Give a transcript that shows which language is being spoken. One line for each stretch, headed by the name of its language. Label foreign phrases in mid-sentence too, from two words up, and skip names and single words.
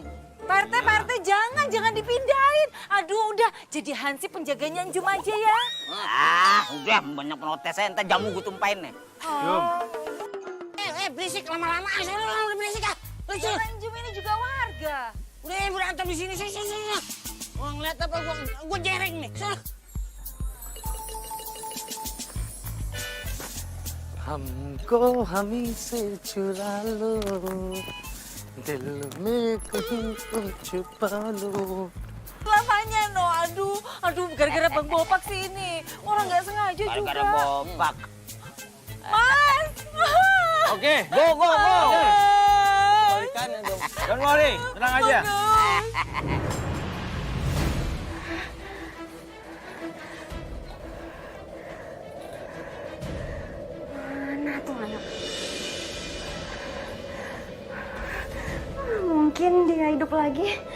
Indonesian: Pak RT, jangan dipindahin. Aduh, udah jadi Hansip penjaganya Jum aja ya. Udah banyak protesnya, entar jamu gue tumpain nih. Jum. Berisik lama-lama. Udah berisik ah. Orang Jum ini juga warga. Udah berantem di sini. Wah, ngeliat apa gue jereng nih.
Hindi: हमको हमी से चुरा लो दिल में कहीं तो छुपा लो.
Indonesian: Lamanya no, aduh gara-gara Bang Bopak sih ini. Orang nggak sengaja juga. Gara-gara Bopak. Mas. Oke, go. Balikan ya dong.
English: Don't worry,
Indonesian: tenang aja. Mana tuh anak? Mungkin dia hidup lagi.